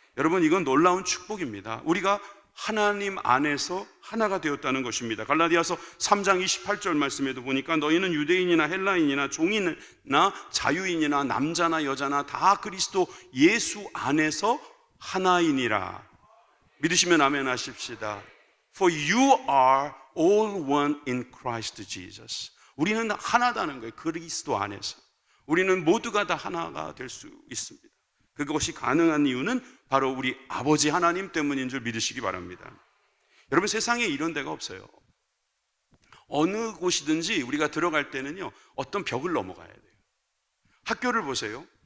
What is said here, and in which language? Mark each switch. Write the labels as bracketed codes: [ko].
[ko] 여러분, 이건 놀라운 축복입니다. 우리가 하나님 안에서 하나가 되었다는 것입니다. 갈라디아서 3장 28절 말씀에도 보니까 너희는 유대인이나 헬라인이나 종이나 자유인이나 남자나 여자나 다 그리스도 예수 안에서 하나이니라. 믿으시면 아멘 하십시다. [en] For you are all one in Christ Jesus. [ko] 우리는 하나다는 거예요. 그리스도 안에서 우리는 모두가 다 하나가 될 수 있습니다. 그것이 가능한 이유는 바로 우리 아버지 하나님 때문인 줄 믿으시기 바랍니다. 여러분, 세상에 이런 데가 없어요. 어느 곳이든지 우리가 들어갈 때는요, 어떤 벽을 넘어가야 돼요. 학교를 보세요.